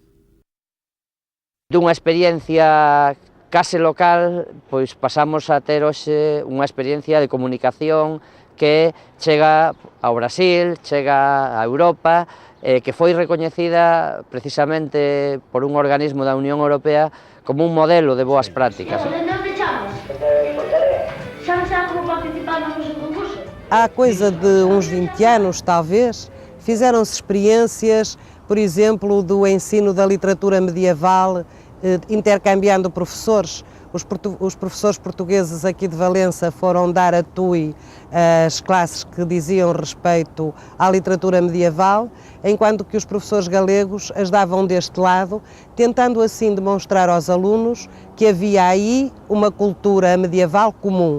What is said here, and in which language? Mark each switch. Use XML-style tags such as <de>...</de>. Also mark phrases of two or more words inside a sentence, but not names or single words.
<gl>Dunha experiencia case local, pois pasamos a ter hoxe unha experiencia de comunicación que chega ao Brasil, chega a Europa, que foi recoñecida precisamente por un organismo da Unión Europea como un modelo de boas prácticas.</gl> <pt>Há coisa de uns 20 anos, talvez, fizeram-se experiências, por exemplo, do ensino da literatura medieval, intercambiando professores. os professores portugueses aqui de Valença foram dar a TUI as classes que diziam respeito à literatura medieval, enquanto que os professores galegos as davam deste lado, tentando assim demonstrar aos alunos que havia aí uma cultura medieval comum.</pt>